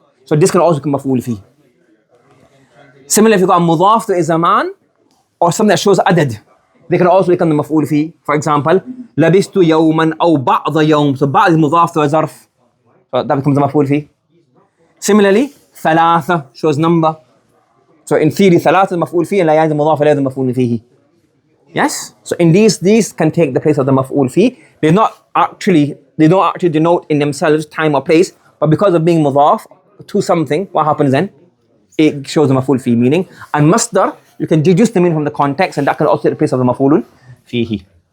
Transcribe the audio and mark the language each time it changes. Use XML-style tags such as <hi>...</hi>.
<en>So this can also become maf'ul fi. Similarly, if you got a mudaf to a zaman or something that shows adad, they can also become the maf'ul fi. For example,</en> <ar>labistu yawman aw ba'da yawm.</ar> <en>So ba'd is mudaf to a zarf. So that becomes a maf'ul fi. Similarly, thalatha shows number. So in theory,</en> <ar>ثلاثة مفعول فيه لا يلزم مضاف ولا يلزم مفعول فيه.</ar> <en>Yes. So in these can take the place of the maf'ul fi. They don't actually denote in themselves time or place, but because of being mudaf to something, what happens then? It shows the maf'ul fi meaning. And masdar, you can deduce the meaning from the context, and that can also take the place of the maf'ulun fihi.</en>